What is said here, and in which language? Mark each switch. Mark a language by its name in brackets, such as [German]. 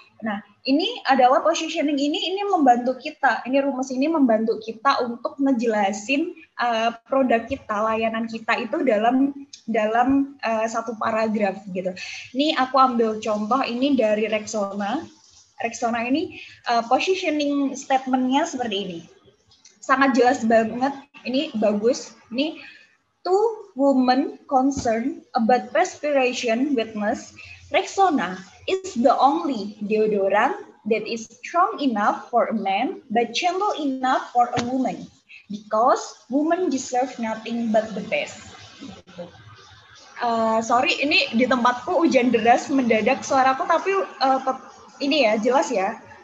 [Indonesian] Nah ini adalah positioning ini membantu kita, ini rumus ini membantu kita untuk ngejelasin produk kita, layanan kita itu dalam satu paragraf gitu. Ini aku ambil contoh ini dari Rexona. Rexona ini positioning statement-nya seperti ini. Sangat jelas banget, ini bagus. [English] Ini two women concerned about perspiration witness, Rexona is the only deodorant that is strong enough for a man but gentle enough for a woman because women deserve nothing but the best. [Indonesian] Sorry, ini di tempatku hujan deras mendadak suaraku, tapi ini ya jelas ya.